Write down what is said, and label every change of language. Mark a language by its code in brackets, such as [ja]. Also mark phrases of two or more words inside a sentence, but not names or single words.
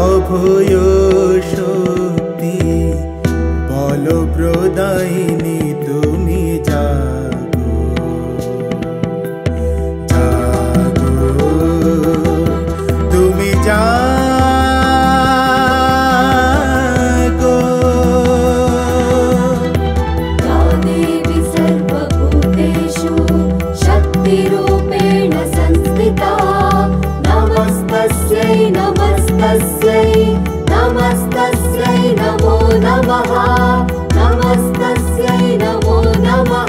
[bn] অক্ষয় শক্তি বল প্রদায়িনী তুমি জাগো জাগো তুমি জাগো। [sa] या देवी सर्वभूतेषु शक्तिरूपेण संस्थिता नमस्तस्यै नमस्तस्यै नमस्तस्यै नमो नमः नमस्तस्यै नमो नमः।